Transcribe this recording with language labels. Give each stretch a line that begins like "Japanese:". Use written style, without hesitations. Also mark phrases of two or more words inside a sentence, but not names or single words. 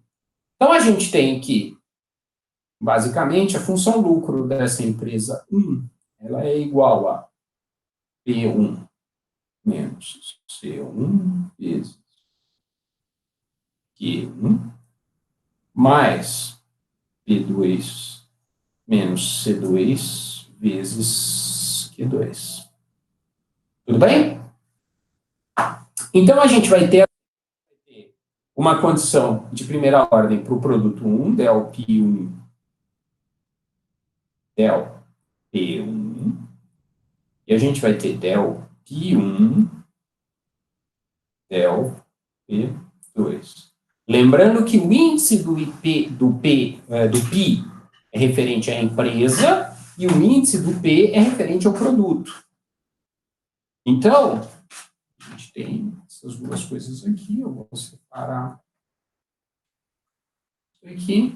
Portuguese: Então, a gente tem que, basicamente, a função lucro dessa empresa 1, ela é igual a P1 menos C1 vezes Q1 mais P2 menos C2 vezes Q2. Tudo bem? Então, a gente vai ter uma condição de primeira ordem para o produto 1, del P1, del P1, e a gente vai ter del P1, del P2. Lembrando que o índice do Pi é referente à empresa e o índice do P é referente ao produto. Então, a gente tem essas duas coisas aqui, eu vou separar isso aqui.